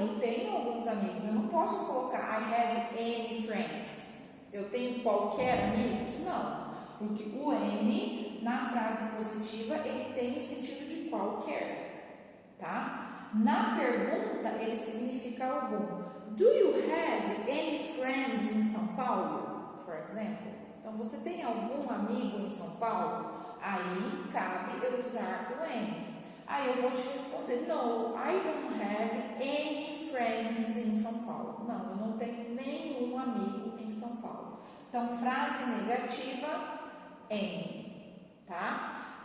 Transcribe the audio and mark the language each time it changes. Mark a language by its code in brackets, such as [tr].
[pt] Eu tenho alguns amigos, eu não posso colocar [en] I have any friends. [pt] Eu tenho qualquer amigos? Não, porque o N na frase positiva ele tem o sentido de qualquer, tá? Na pergunta ele significa algum. [en] Do you have any friends in São Paulo, for example? [pt] Então você tem algum amigo em São Paulo? Aí cabe eu usar o N. Aí eu vou te responder, [en] no, I don't have any friends in São Paulo. [pt] Não, eu não tenho nenhum amigo em São Paulo. Então, frase negativa, N, tá?